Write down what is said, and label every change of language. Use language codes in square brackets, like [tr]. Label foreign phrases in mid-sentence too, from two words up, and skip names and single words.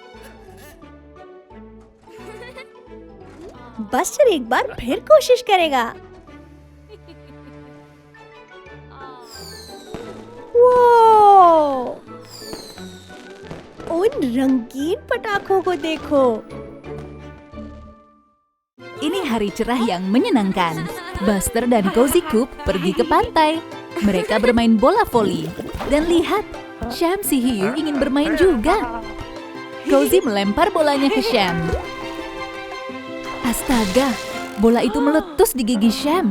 [hi] बस्टर एक बार फिर कोशिश करेगा। वो! उन रंगीन पटाखों को देखो। [id] Ini hari cerah yang menyenangkan. Buster dan Cozy Coop pergi ke pantai. Mereka bermain bola voli. Dan lihat, Sham si hiu ingin bermain juga. Cozy melempar bolanya ke Sham. Astaga, bola itu meletus di gigi Sham.